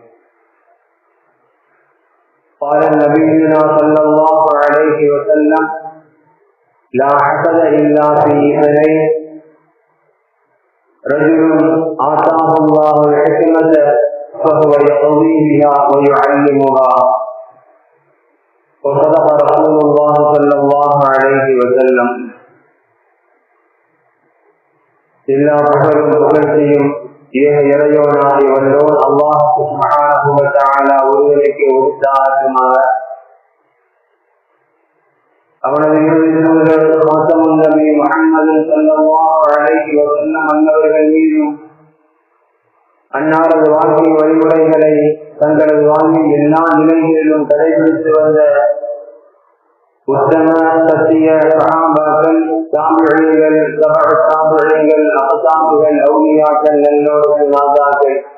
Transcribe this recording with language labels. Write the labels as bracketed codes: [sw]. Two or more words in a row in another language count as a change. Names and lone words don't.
[ar] قال نبينا صلى الله عليه وسلم: لا حسد إلا في اثنين: رجل آتاه الله الحكمة فهو يقضي بها ويعلمها. وصدق رسول الله صلى الله عليه وسلم. [ta] எல்லா புகழும் புகழ்ச்சியும் ஏக இறைவனாகி வல்லோன் அல்லாஹ் [ar] سبحانه وتعالى [ta] ஒருவனுக்கு உரித்தாகுமாக. அவனது மாசமுன் நபி முஹம்மது [ar] صلى الله عليه وسلم [ta] அன்னவர்கள் மீதும் அன்னாரது வாழ்க்கை வழிமுறைகளை தங்களது வாழ்வில் எல்லா நிலைகளிலும் கடைபிடித்து வந்த உத்தம சத்திய சஹாபாக்கள், தாபிஈன்கள், தபஅ தாபிஈன்கள், அஹ்சாபுகள், அவுலியாக்கள், நல்லோர்கள், நாதாக்கள்,